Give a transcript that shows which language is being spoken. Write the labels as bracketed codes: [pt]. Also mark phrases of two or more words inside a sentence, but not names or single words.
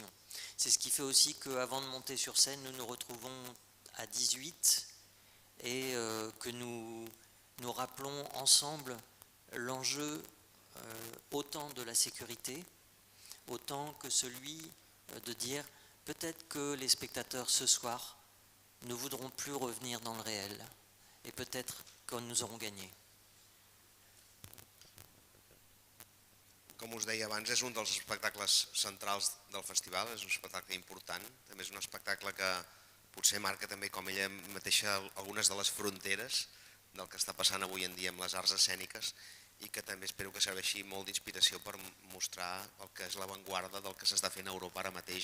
[fr] C'est ce qui fait aussi qu'avant de monter sur scène, nous nous retrouvons à 18 et que nous rappelons ensemble l'enjeu autant de la sécurité, autant que celui de dire peut-être que les spectateurs ce soir ne voudront plus revenir dans le réel et peut-être que nous aurons gagné. [ca] Com us deia abans, és un dels espectacles centrals del festival, és un espectacle important, també és un espectacle que potser marca també, com ella mateixa, algunes de les fronteres del que està passant avui en dia amb les arts escèniques i que també espero que serveixi molt d'inspiració per mostrar el que és l'avantguarda del que s'està fent a Europa ara mateix